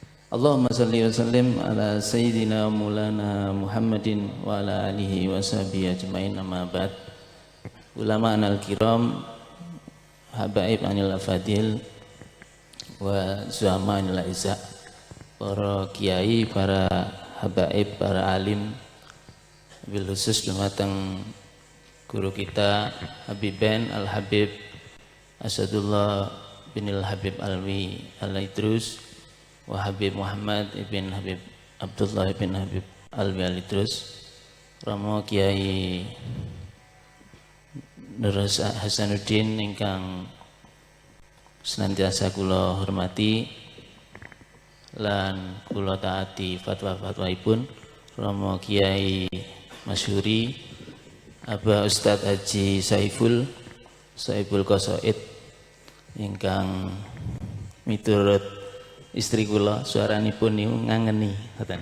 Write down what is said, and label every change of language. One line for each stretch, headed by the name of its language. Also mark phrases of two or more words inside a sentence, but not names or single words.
Arabic: اللهم صل وسلم على سيدنا مولانا محمد وعلى آله وصحبه أجمعين، أما بعد. العلماء الكرام, الحبائب الأفاضل والزعماء الأعزة,
Javanese: para kiai, para habaib, para alim,
Arabic: بالخصوص
Javanese: dumateng guru kita Habiben Al-Habib Asadullah bin Al-Habib Alwi Al-Idrus wa Habib Muhammad ibn Habib Abdullah ibn Habib Alwi Al-Idrus, Romo Kiai Nur Hasanuddin ingkang senantiasa kula hormati lan kula taati fatwa-fatwaipun, Romo Kiai Masyhuri Aba Ustadz Haji Saiful Qasaid ingkang miturut istri kula suaranipun niku ngangeni ngoten.